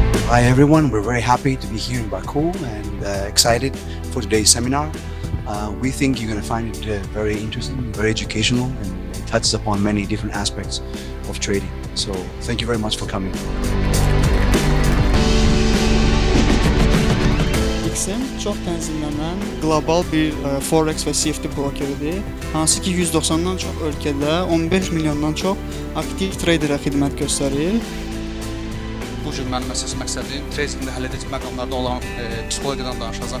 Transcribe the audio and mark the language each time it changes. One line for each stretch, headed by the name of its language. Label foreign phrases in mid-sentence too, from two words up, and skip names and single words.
English: Hi everyone, we're very happy to be here in Baku and excited for today's seminar. We think you're going to find it very interesting, very educational, and it touches upon many different aspects of trading. So thank you very much for coming.
Azerbaijani: XM çox tənzimlənən qlobal bir Forex və CFD brokeridir. Hansı ki 190-dan çox ölkədə 15 milyondan çox aktiv traderə xidmət göstərir. Bu gün mənim əsas məqsədim tradingdə həlledici məqamlarda olan psixologiyadan danışacağam.